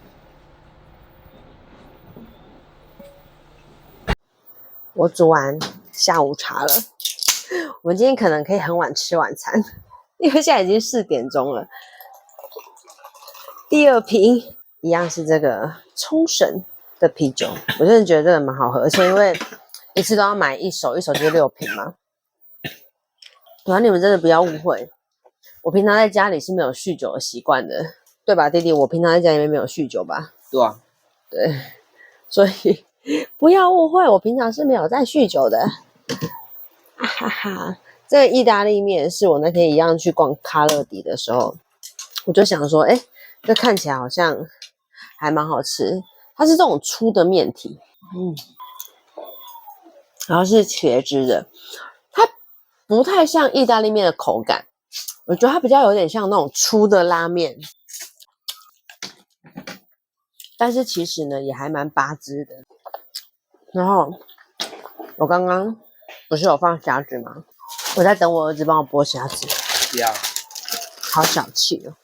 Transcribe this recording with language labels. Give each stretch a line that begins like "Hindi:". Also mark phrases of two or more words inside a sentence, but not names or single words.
Chinese: 我煮完下午茶了，我們今天可能可以很晚吃晚餐，因為現在已經4點鐘了。第2瓶一樣是這個沖繩的啤酒，我真的覺得這個蠻好喝，而且因為一次都要買一手就是6瓶嘛。然後你們真的不要誤會，我平常在家裡是沒有酗酒的習慣的。對吧，弟弟？我平常在家裡面沒有酗酒吧？對啊，對，所以不要誤會，我平常是沒有在酗酒的。哈哈，這個意大利麵是我那天一樣去逛卡樂迪的時候，我就想說，這看起來好像還蠻好吃。它是這種粗的麵體，然後是茄汁的，它不太像意大利麵的口感，我覺得它比較有點像那種粗的拉麵。但是其實呢，也還蠻巴汁的。然後我剛剛不是有放蝦子嗎？我在等我兒子幫我剝蝦子。不要，好小氣哦！